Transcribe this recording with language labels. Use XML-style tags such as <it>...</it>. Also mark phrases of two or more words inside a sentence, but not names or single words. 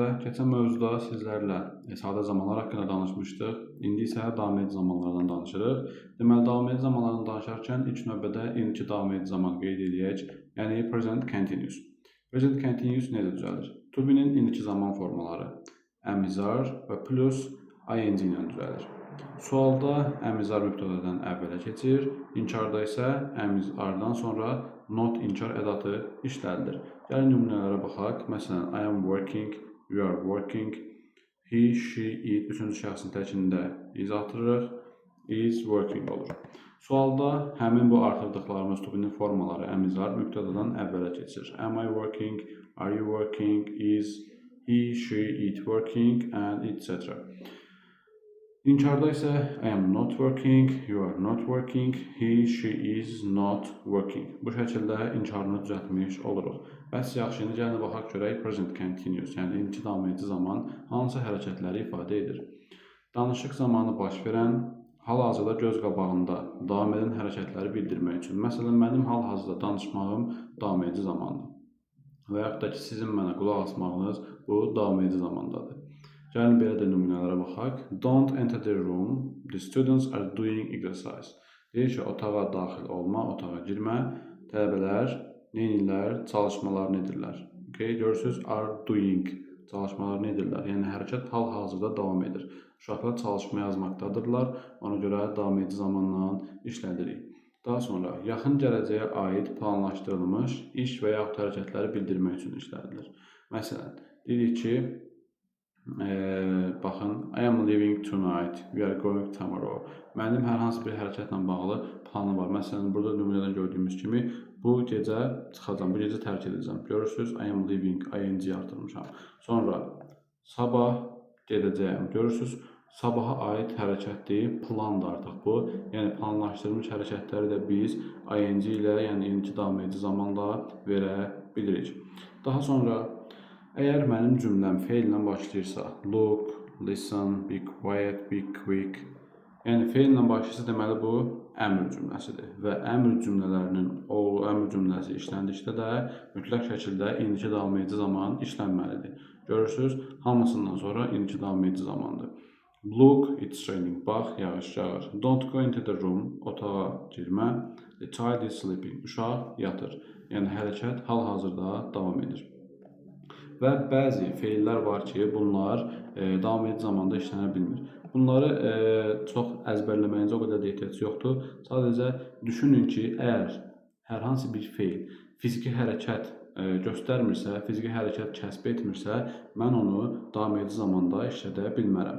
<az>Keçən mövzuda sizlərlə sadə zamanlar haqqında danışmışdıq. İndi isə davam edici zamanlardan danışırıq. Deməli, davam edici zamanlardan danışarkən ilk növbədə indiki davam edici zaman qeyd edək, yəni</az> <en>present continuous. Present continuous</en> <az>necə düzəlir?</az> <en>To be-</en> <az>nin indiki zaman formaları</az> <en>am, is, are</en> <az>və plus ing ilə düzəlir. Sualda</az> <en>am, is, are</en> <az>mübtədədən əvvələ keçir, inkarda isə</az> <en>am, is,</en> <az>are-dan sonra not inkar ədatı işlədilir. Gəlin nümunələrə baxaq. Məsələn,</az> <en>I am working, you are working, he, she, it</en> <az>üçüncü şəxsin təkində is atırıq,</az> <en>is working olur.</en> <az>Sualda həmin bu artırdıqlarımız</az> <en>to be-nin</en> <az>formaları</az> <en>am, is, are</en> <az>mübtədədən əvvələ keçir.</az> <en>Am I working, are you working, is he, she, it working and etc.</en> <az>İnkarda isə</az> <en>I am not working, you are not working, he, she is not working.</en> <az>Bu şəkildə inkarını düzəltmiş oluruq. Bəs yaxşı, indi gəlin baxaq görək</az> <en>present continuous,</en> <az>yəni indiki davam edici zaman hansı hərəkətləri ifadə edir. Danışıq zamanı baş verən, hal-hazırda göz qabağında davam edən hərəkətləri bildirmək üçün. Məsələn, mənim hal-hazırda danışmağım davam edici zamandır. Və yaxud da ki, sizin mənə qulaq asmağınız bu davam edici zamandadır. Gəlin belə də nümunələrə baxaq.</az> <en>Don't enter the room, the students are doing exercise.</en> <az>Deyir ki, otağa daxil olma, otağa girmə, tələbələr neynirlər? Çalışmalarını edirlər. Okay, görürsünüz,</az> <en>are doing,</en> <az>çalışmalarını edirlər. Yəni, hərəkət hal-hazırda davam edir. Uşaqlar çalışma yazmaqdadırlar, ona görə davam edici zamanla işlədirik. Daha sonra, yaxın gələcəyə aid planlaşdırılmış iş və yaxud hərəkətləri bildirmək üçün işlədilir. Məsələn, deyirik ki, baxın,</az> <en>I am leaving tonight, we are going tomorrow.</en> <az>Mənim hər hansı bir hərəkətlə bağlı planım var. Məsələn, burada nümunədən gördüyümüz kimi, bu gecə çıxacam, bu gecə tərk edəcəm. Görürsünüz,</az> <en>I am leaving,</en> <az>ing artırmışam. Sonra, sabah gedəcəyəm. Görürsünüz, sabaha aid hərəkətdir, plandır artıq bu. Yəni, planlaşdırılmış hərəkətləri də biz ing ilə, yəni indiki davam edici zamanla verə bilirik. Daha sonra, əgər mənim cümləm feillə başlayırsa,</az> <en>look, listen, be quiet, be quick.</en> <az>Yəni, feillə başlayırsa, deməli bu əmr cümləsidir. Və əmr cümlələrinin o əmr cümləsi işləndikdə də mütləq şəkildə indiki davam edici zaman işlənməlidir. Görürsünüz, hamısından sonra indiki davam edici zamandır.</az> <en>Look, it's raining.</en> <az>Bax, yağış yağır.</az> <en>Don't go into the room.</en> <az>Otağa girmə.</az> <en>The child is sleeping.</en> <az>Uşaq yatır. Yəni, hərəkət hal-hazırda davam edir. Və bəzi feillər var ki, bunlar davam edici zamanda işlənə bilmir. Bunları çox əzbərləməyinizə o qədər də ehtiyac yoxdur. Sadəcə düşünün ki, əgər hər hansı bir feil fiziki hərəkət göstərmirsə, fiziki hərəkət kəsb etmirsə, mən onu davam edici zamanda işlədə bilmərəm.</az>